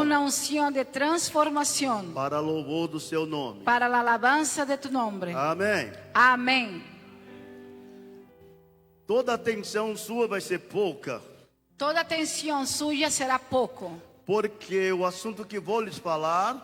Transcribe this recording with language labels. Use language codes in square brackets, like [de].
[es] una unción de transformación [pt] para louvor do seu nome. [es] para la alabanza de tu nombre. [pt] Amém. [es] Amén. [pt] Toda atenção sua vai ser pouca, [es] Toda atención suya será poco, [pt] porque o assunto que vou lhes falar